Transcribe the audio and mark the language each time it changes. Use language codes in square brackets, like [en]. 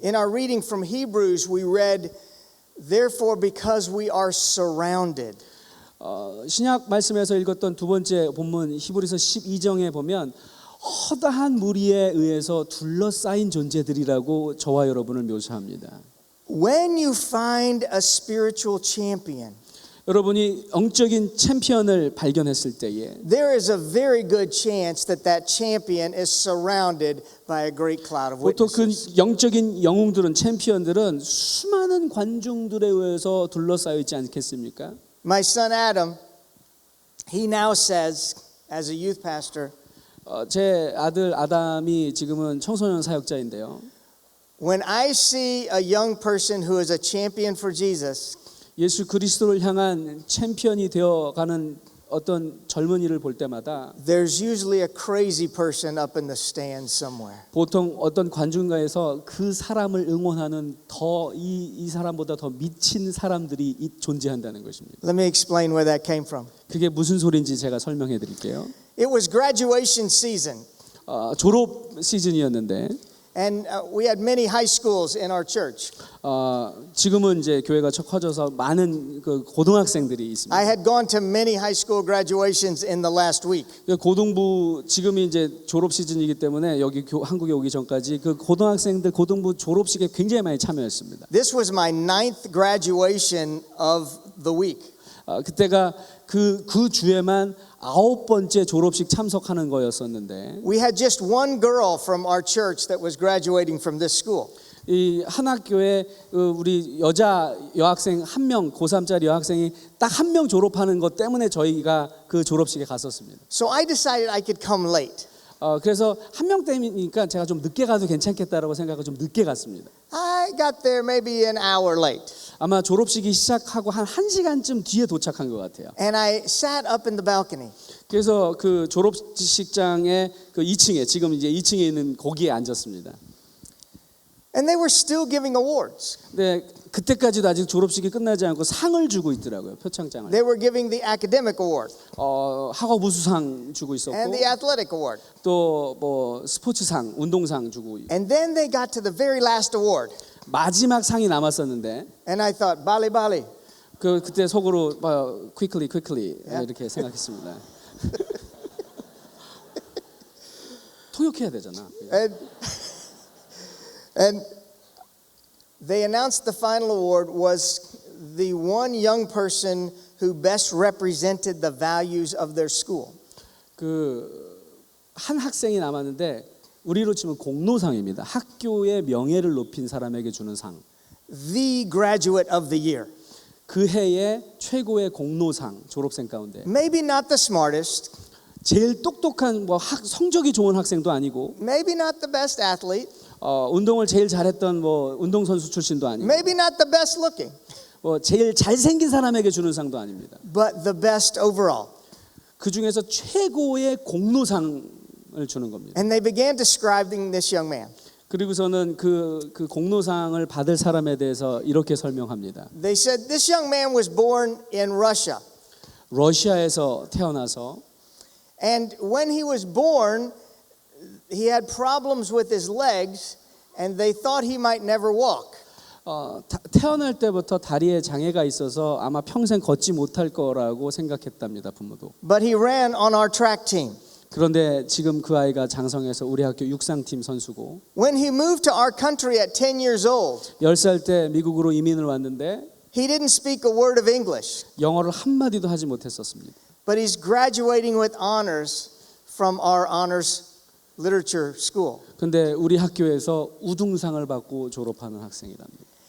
[en] In our reading from Hebrews, we read, therefore, because we are surrounded. [ko] 신약 말씀에서 읽었던 두 번째 본문 히브리서 12장에 보면 허다한 무리에 의해서 둘러싸인 존재들이라고 저와 여러분을 묘사합니다. [en] When you find a spiritual champion, [ko] 여러분이 영적인 챔피언을 발견했을 때에 [en] there is a very good chance that that champion is surrounded by a great cloud of [ko] 보통 그 [en] witnesses. [ko] 영적인 영웅들은 챔피언들은 수많은 관중들에 의해서 둘러싸여 있지 않겠습니까? [en] My son Adam, he now says, as a youth pastor, [ko] 제 아들 아담이 지금은 청소년 사역자인데요. [en] when I see a young person who is a champion for Jesus, [ko] 예수 그리스도를 향한 챔피언이 되어가는 어떤 젊은이를 볼 때마다 [en] there's usually a crazy person up in the stands somewhere. [ko] 보통 어떤 관중가에서 그 사람을 응원하는 이 사람보다 더 미친 사람들이 존재한다는 것입니다. [en] Let me explain where that came from. [ko] 그게 무슨 소리인지 제가 설명해 드릴게요. [en] It was graduation season, [ko] 졸업 시즌이었는데 [en] and we had many high schools in our church. [ko] 지금은 이제 교회가 커져서 많은 그 고등학생들이 있습니다. [en] I had gone to many high school graduations in the last week. [ko] 고등부 지금이 이제 졸업 시즌이기 때문에 여기 한국에 오기 전까지 그 고등학생들 고등부 졸업식에 굉장히 많이 참여했습니다. [en] This was my 9th graduation of the week. [ko] 그때가 그 주에만 9번째 졸업식 참석하는 거였었는데 [en] We had just one girl from our church that was graduating from this school. [ko] 이 한 학교에 우리 여자 여학생 한 명 고3짜리 여학생이 딱 한 명 졸업하는 것 때문에 저희가 그 졸업식에 갔었습니다. [en] So I decided I could come late. [ko] 그래서 한 명 때문이니까 제가 좀 늦게 가도 괜찮겠다라고 생각하고 좀 늦게 갔습니다. [en] I got there maybe an hour late. [ko] 아마 졸업식이 시작하고 한 1시간쯤 뒤에 도착한 것 같아요. [en] And I sat up in the balcony. [ko] 그래서 그 졸업식장의 그 2층에 지금 이제 2층에 있는 거기에 앉았습니다. [en] And they were still giving awards. [ko] 근데 그때까지도 아직 졸업식이 끝나지 않고 상을 주고 있더라고요. 표창장을. [en] They were giving the academic award [ko] 학업 우수상 주고 있었고 [en] and the athletic award. [ko] 또 뭐 스포츠상, 운동상 주고 [en] And then they got to the very last award. [ko] 마지막 상이 남았었는데 [en] And I thought, [ko] Bali Bali. 그때 속으로 [en] quickly [ko] 이렇게 생각했습니다. 토욕해야 되잖아. [en] And they announced the final award was the one young person who best represented the values of their school. [ko] 그 한 학생이 남았는데 우리로 치면 공로상입니다. 학교의 명예를 높인 사람에게 주는 상. [en] The graduate of the year. [ko] 그 해의 최고의 공로상 졸업생 가운데 [en] Maybe not the smartest, [ko] 제일 똑똑한 성적이 좋은 학생도 아니고 [en] maybe not the best athlete, [ko] 운동을 제일 잘했던 운동선수 출신도 아니고 [en] maybe not the best looking, [ko] 제일 잘생긴 사람에게 주는 상도 아닙니다. [en] but the best overall. [ko] 그 중에서 최고의 공로상을 주는 겁니다. [en] And they began describing this young man. [ko] 그리고서는 그 공로상을 받을 사람에 대해서 이렇게 설명합니다. [en] They said this young man was born in Russia. [ko] 러시아에서 태어나서 [en] And when he was born, he had problems with his legs and they thought he might never walk. [ko] 태어날 때부터 다리에 장애가 있어서 아마 평생 걷지 못할 거라고 생각했답니다. 부모도. [en] But he ran on our track team. [ko] 그런데 지금 그 아이가 장성해서 우리 학교 육상팀 선수고 [en] When he moved to our country at 10 years old, [ko] 10살 때 미국으로 이민을 왔는데 [en] he didn't speak a word of English, [ko] 영어를 한마디도 하지 못했었습니다. [en] but he's graduating with honors from our honors literature school. [ko] 근데 우리 학교에서 우등상을 받고 졸업하는 학생이랍니다.